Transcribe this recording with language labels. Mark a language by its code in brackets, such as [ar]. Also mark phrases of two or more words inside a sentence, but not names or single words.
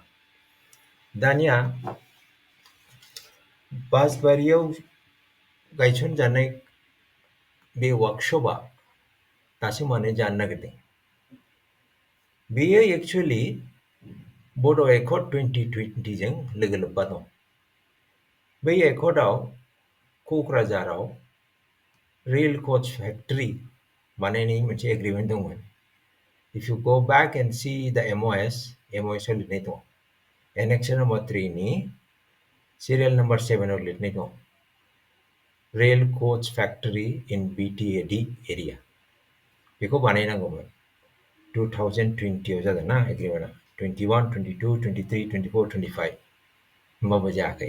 [brx] दानिया बासबारियाव गायसनजानाय बे वर्कशपआ दासो मानो जानो नागिरदों। बेयो एक्चुअलि बड' एकर्ड 2020 जों लोगो लोब्बा दं। बै एकर्डआव क'क्राझाराव [en] rail coach factory [brx] बानायनायनि मोनसे एग्रिमेन्ट दंमोन। [en] if you go back and see the MOS [brx] लिरनाय दं। [en] annexure number 3 नि serial number 7 आव [brx] लिरनाय दं, [en] rail coach factory in BTAD area. [brx] बेखौ बानायनांगौमोन। 2020 आव जादों ना एग्रिमेन्टआ, 21, 22, 23, 24, 25 होमबाबो जायाखै।